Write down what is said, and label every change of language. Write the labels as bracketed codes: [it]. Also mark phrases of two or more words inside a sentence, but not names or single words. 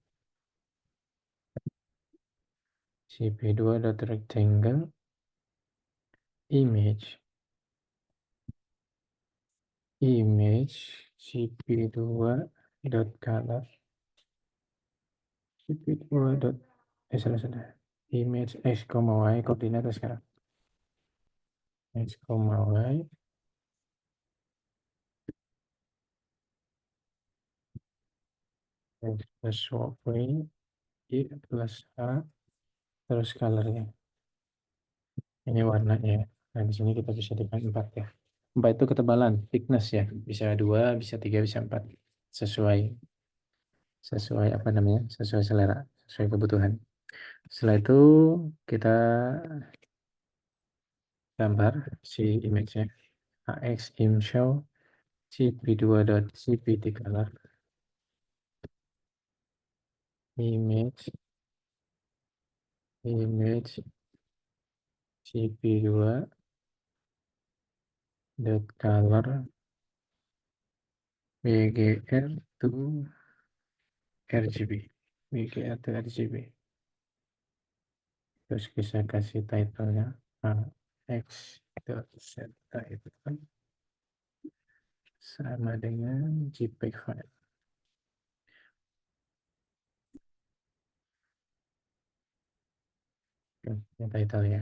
[en] cp2.rectangle image cp2.color cp2. [id] Salah. Image x, y koordinat sekarang. X, y x plus y, y plus a, terus colornya. Ini warnanya. Nah, di sini kita bisa tekan 4 ya. 4 itu ketebalan, thickness ya. Bisa 2, bisa 3, bisa 4. Sesuai apa namanya? Sesuai selera, sesuai kebutuhan. Setelah itu kita gambar si image-nya. [en] AX im show cp2.cpt color image cp2.color bgr to rgb bgr to rgb. [id] Terus bisa kasih title-nya [en] AX.set title. [id] sama dengan [en] JPEG file. [id] Ini title ya.